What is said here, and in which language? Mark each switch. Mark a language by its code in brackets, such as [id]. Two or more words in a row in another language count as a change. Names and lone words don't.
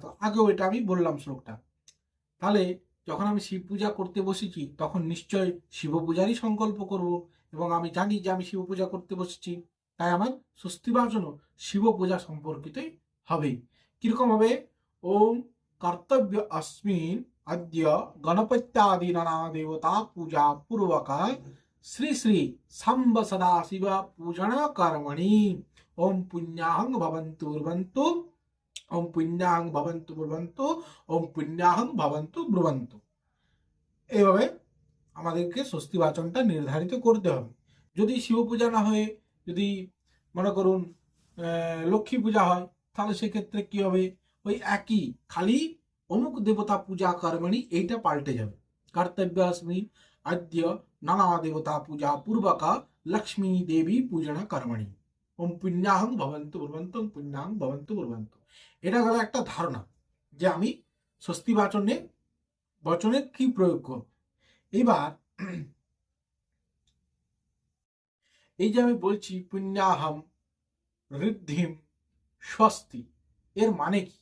[bn] আগেও এটা আমি বললাম শ্লোকটা। তাহলে যখন আমি শিব পূজা করতে বসেছি তখন নিশ্চয় শিব পূজারই সংকল্প করব, এবং আমি জানি যে আমি শিব পূজা করতে বসেছি, তাই আমার স্বস্তি বাচনও শিব পূজা সম্পর্কিতই হবে। কিরকম হবে? [sa] ওম কর্তব্য अस्मिन् अद्य गणपत्यादि नाना देवता पूजा पूर्वक श्री श्री सांब सदाशिव पूजन कर्मणि ओम पुण्याहं भवन्तु ब्रुवन्तु ओम पुण्याहं भवन्तु ब्रुवन्तु ओम पुण्याहं भवन्तु ब्रुवन्तु। [bn] এইভাবে আমাদেরকে স্বস্তি বাচনটা নির্ধারিত করতে হবে। যদি শিব পূজা না হয়ে যদি মনে করুন লক্ষ্মী পূজা হয়, তাহলে সেক্ষেত্রে কি হবে? ওই একই, খালি অমুক দেবতা [sa] পূজা কর্মণি [bn] এইটা পাল্টে যাবে। [sa] কর্তব্য अस्मिन् अद्य नाना देवता पूजा पूर्वका लक्ष्मी देवी पूजन कर्मणि ओम पुण्याहं भवन्तु ब्रुवन्तु ओम पुण्याहं भवन्तु ब्रुवन्तु। [bn] এটা হলো একটা ধারণা যে আমি স্বস্তি বচনে কি প্রয়োগ করব। এবার এই যে আমি বলছি [sa] পুণ্যাহম ঋদ্ধিম স্বস্তি, [bn] এর মানে কি?